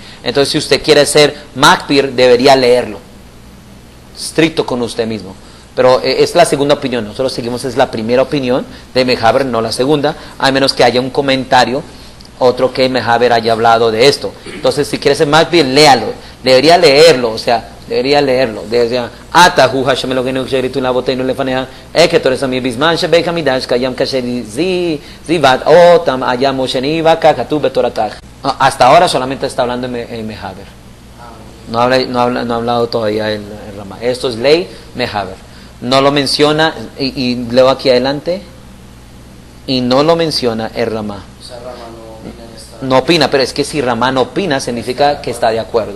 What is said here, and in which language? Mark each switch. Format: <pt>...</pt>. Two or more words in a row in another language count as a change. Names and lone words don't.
<es>Entonces, si usted quiere ser Makpir, debería leerlo, estricto con usted mismo. Pero es la segunda opinión, nosotros seguimos, es la primera opinión de Mehaber, no la segunda, a menos que haya un comentario, otro que Mehaber haya hablado de esto. Entonces, si quiere ser Makpir, léalo, debería leerlo, o sea, debería leerlo. Debería,</es> <he>אתה הוא השם אלהינו שהקטירו אבותינו לפניך את קטורת הסמים בזמן שבית המקדש קיים כאשר צוית אותם ביד משה נביאך ככתוב בתורתך.</he> <es>Hasta ahora solamente está hablando en Mehaber. No ha hablado todavía el Ramá. Esto es ley Mehaber. No lo menciona, y leo aquí adelante, y no lo menciona el Ramá. O sea, Rama no opina en esta. No opina, pero es que si Ramá no opina, significa que está de acuerdo.</es>